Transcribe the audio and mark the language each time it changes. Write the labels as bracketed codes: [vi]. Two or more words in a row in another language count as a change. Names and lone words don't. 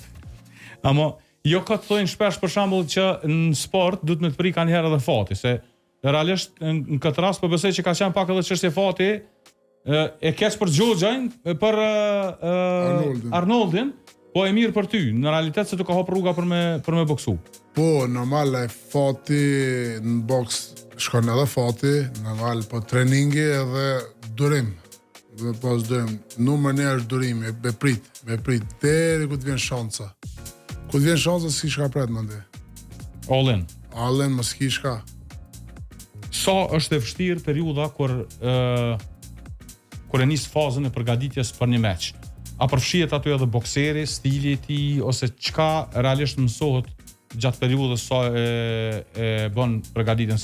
[sq] Amo jo ka të thojnë shpesh për shembull që në sport duhet me të prik kanë herë edhe fati, se realisht në këtë rast po besoj që ka qenë pak edhe çështje fati, e keq për Xhoxhajn, për Arnoldin, po e mirë për ty, në realitet se të ka hap rruga për me boksu. Po, normal e fati në boks shkon edhe fati, normal po treningi edhe durim. Dhe pas durim, numër një është durimi, me prit, deri ku të vjen shanca. Ku të vjen shanca, s'ki shka pret më ndi. [en] All in. All in, [sq] më s'ki shka. Sa është e vështirë periudha kur e nis fazën e përgatitjes për një meç? A përfshihet aty edhe bokseri, stili i tij, ose çka realisht mësohet gjatë periudhës sa e bën përgatitjen?